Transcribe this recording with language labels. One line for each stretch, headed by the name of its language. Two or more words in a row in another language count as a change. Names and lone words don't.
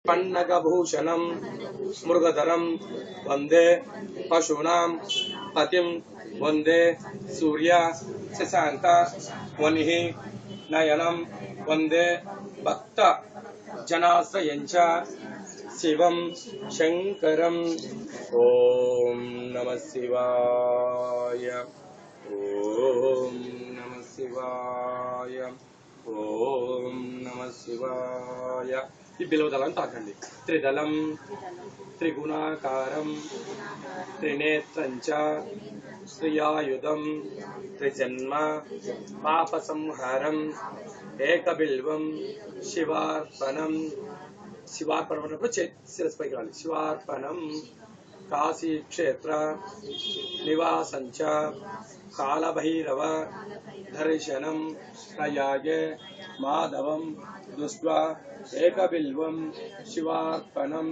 Sanskrit: पन्नगभूषणं मृगधरं वंदे पशूनां पतिं वंदे सूर्य शशांक वनिः नयनं वंदे भक्त जनाश्रयञ्च शिवं शंकरं। ओम नमः शिवाय, ओम नमः शिवाय, ओम नमः शिवाय।
Telugu: ఈ బిలవదళం తాకండి.
Sanskrit: త్రిదళం త్రిగుణాకారం త్రినేత్రంచ శ్రియాయుధం త్రిజన్మ పాపసంహారం ఏకబిల్వం శివార్పణం.
Telugu: శివార్పణం అన్నప్పుడు శిరస్సు పైకి రావాలి.
Sanskrit: శివార్పణం కాశీ క్షేత్ర నివాసంచ కాలభైరవ దర్శనం ప్రయాగే మాధవం దృష్ట్వా ఏకబిల్వం శివార్పణం.